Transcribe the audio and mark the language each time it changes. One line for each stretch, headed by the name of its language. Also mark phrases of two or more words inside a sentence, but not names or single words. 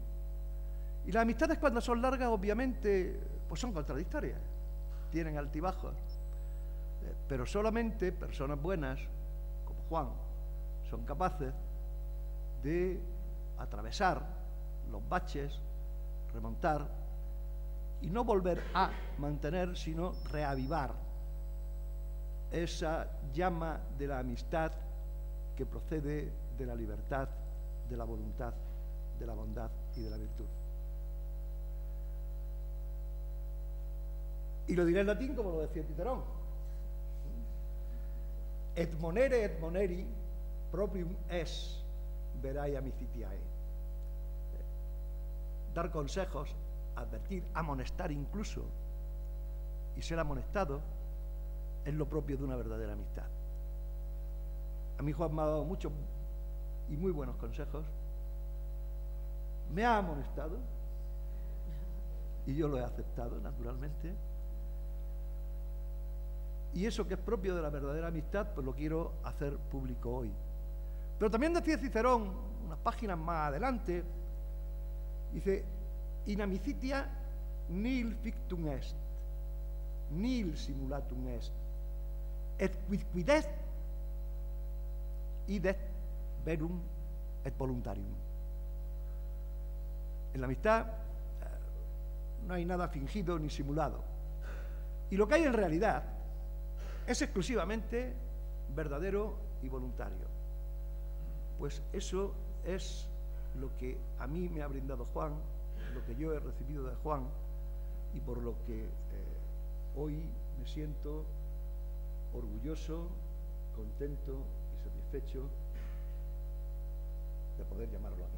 Spanish: Y las amistades, cuando son largas, obviamente, pues son contradictorias, tienen altibajos, pero solamente personas buenas, como Juan, son capaces de atravesar los baches, remontar y no volver a mantener, sino reavivar esa llama de la amistad que procede de la libertad, de la voluntad, de la bondad y de la virtud. Y lo diré en latín como lo decía Cicerón.
Latin: Et monere et moneri proprium es verae amicitiae.
Spanish: Dar consejos, advertir, amonestar incluso, y ser amonestado es lo propio de una verdadera amistad. A mí Juan me ha dado muchos y muy buenos consejos, me ha amonestado y yo lo he aceptado naturalmente, y eso que es propio de la verdadera amistad pues lo quiero hacer público hoy. Pero también decía Cicerón, unas páginas más adelante, dice:
Latin: in amicitia nihil fictum est, nihil simulatum est, et quidquid est, idet verum et voluntarium.
Spanish: En la amistad no hay nada fingido ni simulado. Y lo que hay en realidad es exclusivamente verdadero y voluntario. Pues eso es lo que a mí me ha brindado Juan, lo que yo he recibido de Juan, y por lo que hoy me siento orgulloso, contento y satisfecho de poder llamarlo amigo.